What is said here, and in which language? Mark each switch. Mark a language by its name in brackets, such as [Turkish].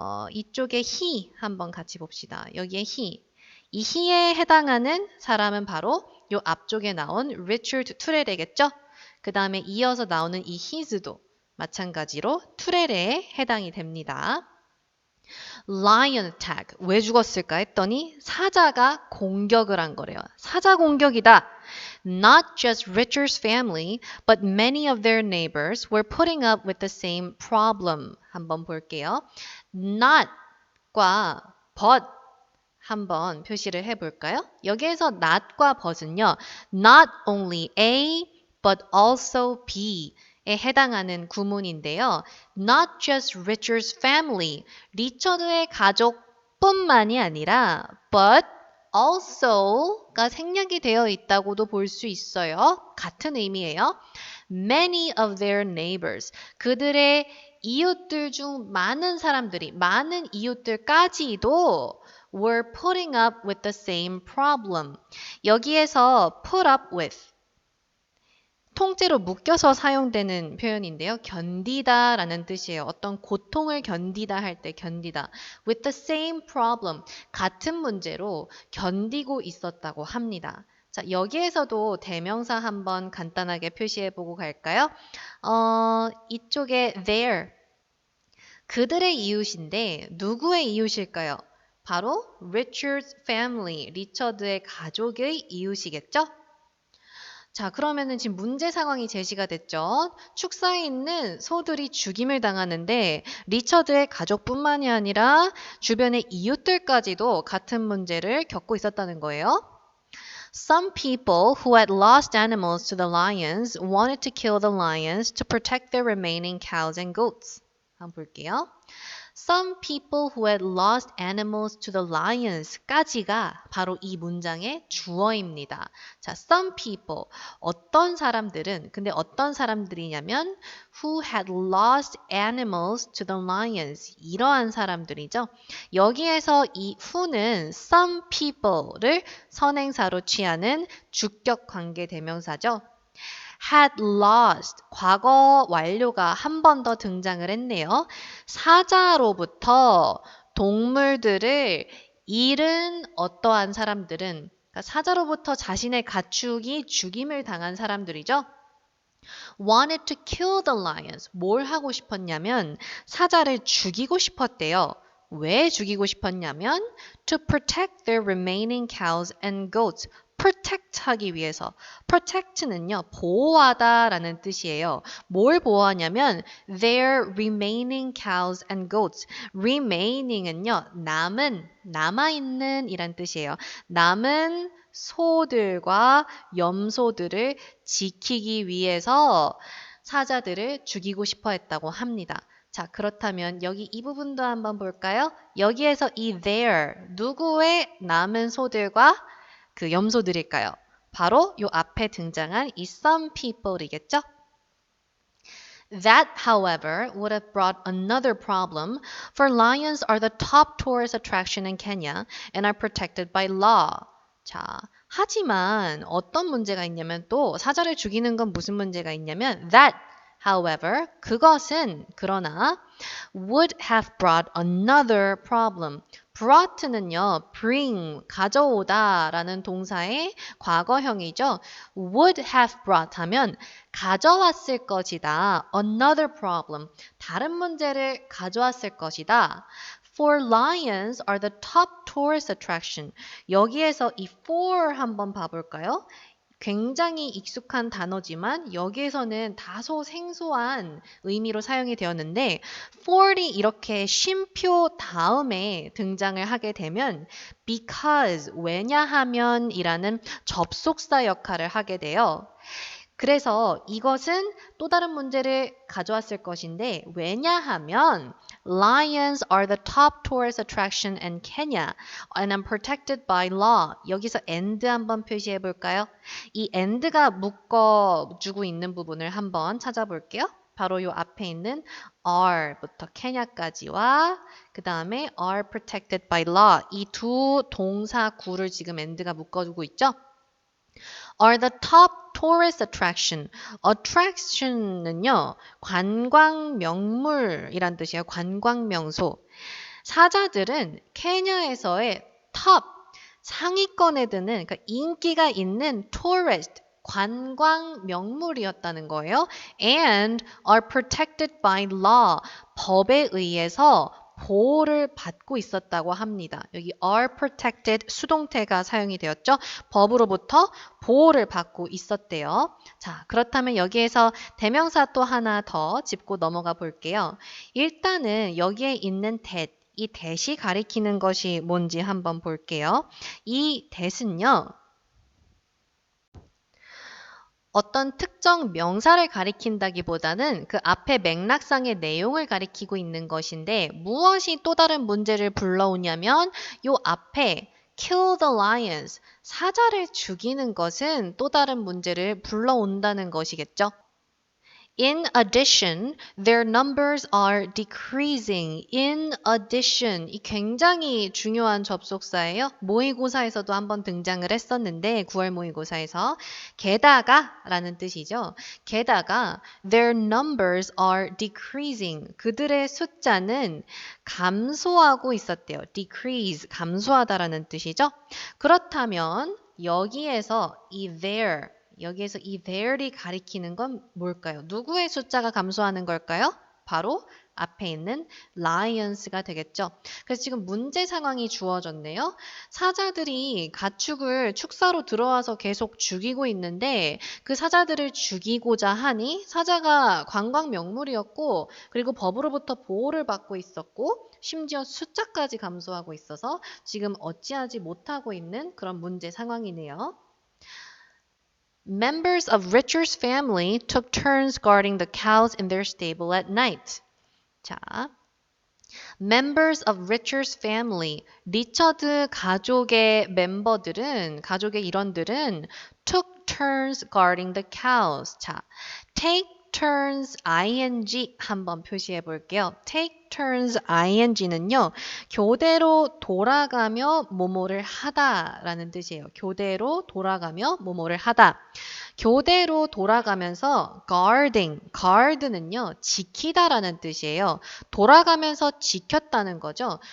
[Korean] 이쪽에 he 한번 같이 봅시다. 여기에 he. 이 he에 해당하는 사람은 바로 요 앞쪽에 나온 Richard 투레레겠죠? 그 다음에 이어서 나오는 이 his도 마찬가지로 투레레에 해당이 됩니다. [English] Lion attack. [Korean] 왜 죽었을까 했더니 사자가 공격을 한 거래요. 사자 공격이다. [English] Not just Richard's family, but many of their neighbors were putting up with the same problem. [Korean] 한번 볼게요. not과 but 한번 표시를 해볼까요? 여기에서 not과 but은요. [English] Not only A, but also B. [Korean] 에 해당하는 구문인데요. [English] Not just Richard's family. [Korean] 리처드의 가족뿐만이 아니라 but also가 생략이 되어 있다고도 볼 수 있어요. 같은 의미예요. [English] Many of their neighbors. [Korean] 그들의 이웃들 중 많은 사람들이, 많은 이웃들까지도 [English] were putting up with the same problem. [Korean] 여기에서 put up with 통째로 묶여서 사용되는 표현인데요. 견디다 라는 뜻이에요. 어떤 고통을 견디다 할 때 견디다. [English] with the same problem. [Korean] 같은 문제로 견디고 있었다고 합니다. 자, 여기에서도 대명사 한번 간단하게 표시해보고 갈까요? 이쪽에 their. 그들의 이웃인데 누구의 이웃일까요? [English] 바로 Richard's family. [Korean] 리처드의 가족의 이웃이겠죠? 자, 그러면은 지금 문제 상황이 제시가 됐죠. 축사에 있는 소들이 죽임을 당하는데 리처드의 가족뿐만이 아니라 주변의 이웃들까지도 같은 문제를 겪고 있었다는 거예요. [English] Some people who had lost animals to the lions wanted to kill the lions to protect their remaining cows and goats. [Korean] 한번 볼게요. [English] Some people who had lost animals to the lions [Korean] 까지가 바로 이 문장의 주어입니다. 자, some people, 어떤 사람들은, 근데 어떤 사람들이냐면 [English] who had lost animals to the lions, [Korean] 이러한 사람들이죠. 여기에서 이 who는 some people를 선행사로 취하는 주격 관계 대명사죠. had lost, 과거 완료가 한 번 더 등장을 했네요. 사자로부터 동물들을 잃은 어떠한 사람들은, 그러니까 사자로부터 자신의 가축이 죽임을 당한 사람들이죠. [English] wanted to kill the lions. [Korean] 뭘 하고 싶었냐면 사자를 죽이고 싶었대요. 왜 죽이고 싶었냐면 [English] to protect their remaining cows and goats. [Korean] protect 하기 위해서. protect는요, 보호하다 라는 뜻이에요. 뭘 보호하냐면 [English] their remaining cows and goats. [Korean] remaining은요, 남아있는 이란 뜻이에요. 남은 소들과 염소들을 지키기 위해서 사자들을 죽이고 싶어 했다고 합니다. 자, 그렇다면 여기 이 부분도 한번 볼까요? 여기에서 이 their, 누구의 남은 소들과 그 염소들일까요? 바로 요 앞에 등장한 이 some people이겠죠? [English] That, however, would have brought another problem, for lions are the top tourist attraction in Kenya and are protected by law. [Korean] 자, 하지만 어떤 문제가 있냐면 또 사자를 죽이는 건 무슨 문제가 있냐면 [English] that, however, 그것은 그러나 would have brought another problem. [Korean] brought는요, bring, 가져오다 라는 동사의 과거형이죠. [English] would have brought [Korean] 하면 가져왔을 것이다. [English] another problem. [Korean] 다른 문제를 가져왔을 것이다. [English] For lions are the top tourist attraction. [Korean] 여기에서 이 for 한번 봐볼까요? 굉장히 익숙한 단어지만 여기에서는 다소 생소한 의미로 사용이 되었는데 for이 이렇게 쉼표 다음에 등장을 하게 되면 because, 왜냐하면 이라는 접속사 역할을 하게 돼요. 그래서 이것은 또 다른 문제를 가져왔을 것인데 왜냐하면 [English] lions are the top tourist attraction in Kenya and are protected by law. [Korean] 여기서 and 한번 표시해 볼까요? 이 and가 묶어주고 있는 부분을 한번 찾아볼게요. 바로 이 앞에 있는 are부터 케냐까지와 그 다음에 [English] are protected by law [Korean] 이 두 동사 구를 지금 and가 묶어주고 있죠. [English] are the top tourist attraction. [Korean] attraction은요, 관광 명물이란 뜻이에요. 관광 명소. 사자들은 케냐에서의 top, 상위권에 드는, 그러니까 인기가 있는 tourist, 관광 명물이었다는 거예요. [English] and are protected by law. [Korean] 법에 의해서 보호를 받고 있었다고 합니다. 여기 are protected 수동태가 사용이 되었죠. 법으로부터 보호를 받고 있었대요. 자, 그렇다면 여기에서 대명사 또 하나 더 짚고 넘어가 볼게요. 일단은 여기에 있는 that, 이 that이 가리키는 것이 뭔지 한번 볼게요. 이 that은요. 어떤 특정 명사를 가리킨다기보다는 그 앞에 맥락상의 내용을 가리키고 있는 것인데 무엇이 또 다른 문제를 불러오냐면 요 앞에 [English] kill the lions, [Korean] 사자를 죽이는 것은 또 다른 문제를 불러온다는 것이겠죠. [English] In addition, their numbers are decreasing. [Korean] In addition, 이 굉장히 중요한 접속사예요. 모의고사에서도 한번 등장을 했었는데 9월 모의고사에서 게다가 라는 뜻이죠. 게다가 [English] their numbers are decreasing. [Korean] 그들의 숫자는 감소하고 있었대요. decrease, 감소하다라는 뜻이죠. 그렇다면 여기에서 여기에서 이 there이 가리키는 건 뭘까요? 누구의 숫자가 감소하는 걸까요? 바로 앞에 있는 lions가 되겠죠. 그래서 지금 문제 상황이 주어졌네요. 사자들이 가축을 축사로 들어와서 계속 죽이고 있는데 그 사자들을 죽이고자 하니 사자가 관광 명물이었고 그리고 법으로부터 보호를 받고 있었고 심지어 숫자까지 감소하고 있어서 지금 어찌하지 못하고 있는 그런 문제 상황이네요. [English] Members of Richard's family took turns guarding the cows in their stable at night. 자, members of Richard's family. [Korean] 리처드 가족의 멤버들은, 가족의 일원들은 [English] took turns guarding the cows. [Korean] 자, take turns ing 한번 표시해 볼게요. take turns ing는요. 교대로 돌아가며 뭐뭐를 하다라는 뜻이에요. 교대로 돌아가며 뭐뭐를 하다. 교대로 돌아가면서 guard는요. 지키다라는 뜻이에요. 돌아가면서 지켰다는 거죠.